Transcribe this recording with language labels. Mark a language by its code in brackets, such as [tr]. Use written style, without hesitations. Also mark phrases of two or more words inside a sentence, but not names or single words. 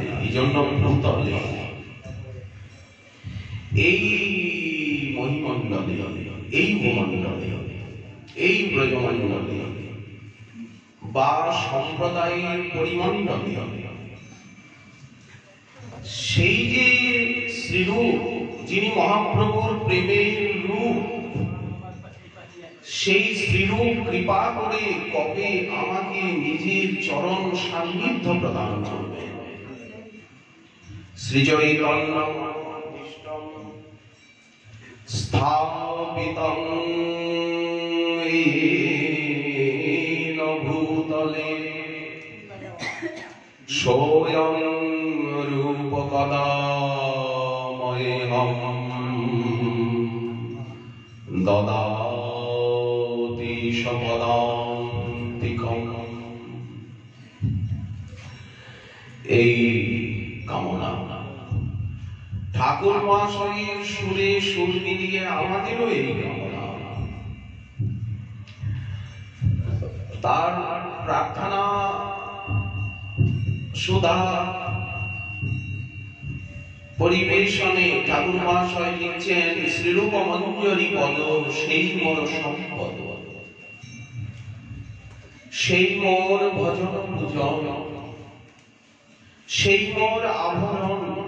[bn] এই জন্য ভূতলে এই মহিমণ্ডলে, এই ভূমণ্ডলে, এই ব্রজমণ্ডলে বা সম্প্রদায়ের পরিমণ্ডলে সেই যে শ্রীরূপ, যিনি মহাপ্রভুর প্রেমের রূপ, সেই শ্রীরূপ কৃপা করে কবে আমাকে নিজের চরণ সান্নিধ্য প্রদান করবে। [sa] শ্রীচৈতন্য স্থাপিতং येन भूतले सोऽयं रूपकदा मह्यं ददाति सपदान्तिकम्। [bn] এই কামনা ঠাকুর মহাশয়ের সুরে সুর মিলিয়ে আমাদেরও এই কামনা। তার প্রার্থনা সুধা পরিবেশনে ঠাকুর মহাশয় লিখছেন, শ্রীরূপ মঞ্জরি পদ সেই মোর সম্পদ, সেই মোর ভজন পূজন, সেই মোর আভরণ।